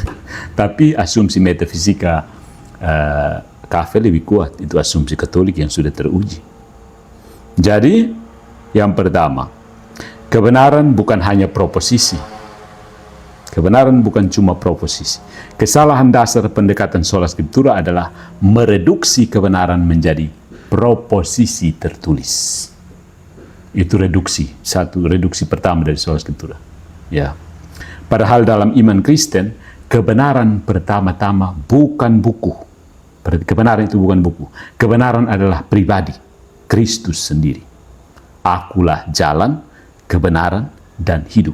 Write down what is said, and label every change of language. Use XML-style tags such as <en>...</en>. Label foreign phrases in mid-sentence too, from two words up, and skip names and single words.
<id>Tapi asumsi metafisika Cafe lebih kuat, itu asumsi Katolik yang sudah teruji. Jadi, yang pertama, kebenaran bukan hanya proposisi. Kebenaran bukan cuma proposisi. Kesalahan dasar pendekatan</id> <la>sola scriptura</la> <id>adalah mereduksi kebenaran menjadi proposisi tertulis. Itu reduksi pertama dari</id> <la>sola scriptura.</la> <id>Ya. Padahal dalam iman Kristen, kebenaran pertama-tama bukan buku. Berarti kebenaran itu bukan buku. Kebenaran adalah pribadi, Kristus sendiri. Akulah jalan, kebenaran, dan hidup.</id>